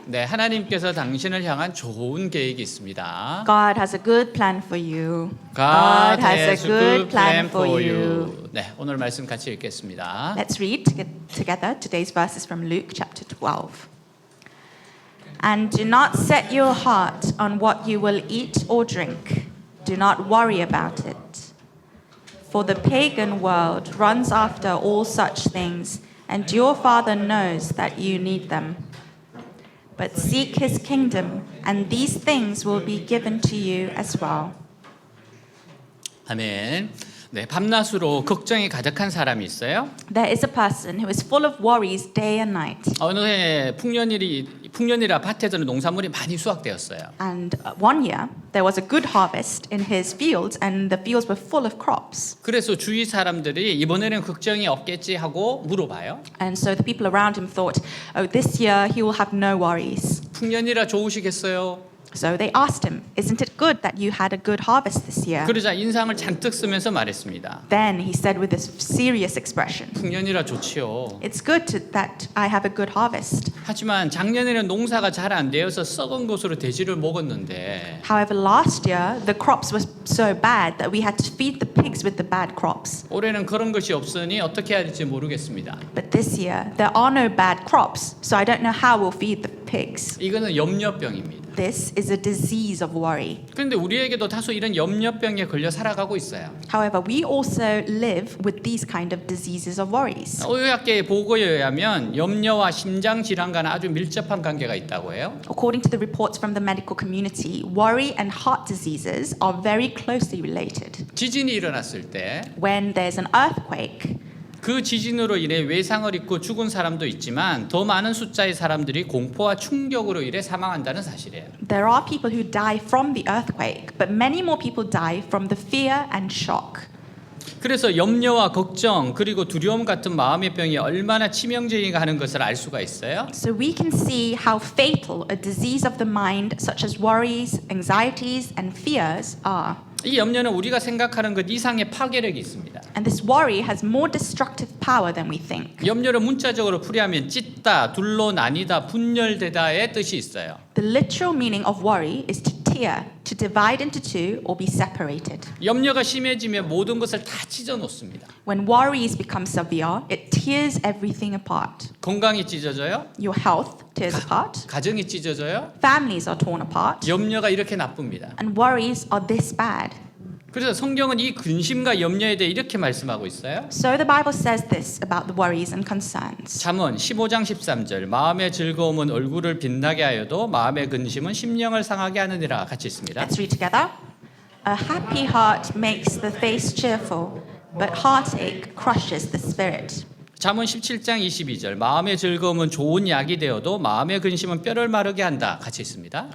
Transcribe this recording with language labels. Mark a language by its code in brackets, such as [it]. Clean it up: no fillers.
[ko] 네, 하나님께서 당신을 향한 좋은 계획이 있습니다. [en] God has a good plan for you. God has a good plan for you. [ko] 네, 오늘 말씀 같이 읽겠습니다. [en] Let's read together today's verses from Luke chapter 12. And do not set your heart on what you will eat or drink. Do not worry about it. For the pagan world runs after all such things, and your Father knows that you need them. But seek his kingdom, and these things will be given to you as well. [ko] 아멘. 네, 밤낮으로 걱정이 가득한 사람이 있어요. [en] There is a person who is full of worries day and night. [ko] 어느 해 풍년이라 밭에서는 농산물이 많이 수확되었어요. [en] And one year, there was a good harvest in his fields, and the fields were full of crops. [ko] 그래서 주위 사람들이 이번에는 걱정이 없겠지 하고 물어봐요. [en] And so the people around him thought, oh, this year he will have no worries. [ko] 풍년이라 좋으시겠어요? [en] So they asked him, isn't it good that you had a good harvest this year? [ko] 그러자 인상을 잔뜩 쓰면서 말했습니다. [en] Then he said with this serious expression, [ko] 풍년이라 좋지요. [en] it's good that I have a good harvest. [ko] 하지만 작년에는 농사가 잘 안 되어서 썩은 것으로 돼지를 먹었는데 [en] However, last year, the crops were so bad that we had to feed the pigs with the bad crops. [ko] 올해는 그런 것이 없으니 어떻게 해야 할지 모르겠습니다. [en] But this year, there are no bad crops, so I don't know how we'll feed the pigs. [ko] 이거는 염려병입니다. [en] This is a disease of worry. [ko] 그런데 우리에게도 다소 이런 염려병에 걸려 살아가고 있어요. [en] However, we also live with these kind of diseases of worries. [ko] 의학계의 보고에 의하면 염려와 심장 질환과는 아주 밀접한 관계가 있다고 해요. [en] According to the reports from the medical community, worry and heart diseases are very closely related. [ko] 지진이 일어났을 때 [en] When there's an earthquake, [ko] 그 지진으로 인해 외상을 입고 죽은 사람도 있지만 더 많은 숫자의 사람들이 공포와 충격으로 인해 사망한다는 사실이에요. [en] there are people who die from the earthquake, but many more people die from the fear and shock. [ko] 그래서 염려와 걱정 그리고 두려움 같은 마음의 병이 얼마나 치명적인가 하는 것을 알 수가 있어요. [en] So we can see how fatal a disease of the mind, such as worries, anxieties, and fears, are. [ko] 이 염려는 우리가 생각하는 것 이상의 파괴력이 있습니다. [en] And this worry has more destructive power than we think. [ko] 염려를 문자적으로 풀이하면 찢다, 둘로 나뉘다, 분열되다의 뜻이 있어요. [en] The literal meaning of worry is to tear, to divide into two, or be separated. [ko] 염려가 심해지면 모든 것을 다 찢어 놓습니다. [en] When worries become severe, it tears everything apart. [ko] 건강이 찢어져요. [en] Your health tears apart. [ko] 가정이 찢어져요. [en] Families are torn apart. [ko] 염려가 이렇게 나쁩니다. [en] And worries are this bad. [ko] 그래서 성경은 이 근심과 염려에 대해 이렇게 말씀하고 있어요. [en] So the Bible says this about the worries and concerns. [ko] 잠언 15장 13절 마음의 즐거움은 얼굴을 빛나게 하여도 마음의 근심은 심령을 상하게 하느니라 같이 있습니다. [en] Let's read together. A happy heart makes the face cheerful, but heartache crushes the spirit. [ko] 잠언 17장 22절 마음의 즐거움은 좋은 약이 되어도 마음의 근심은 뼈를 마르게 한다 같이 있습니다.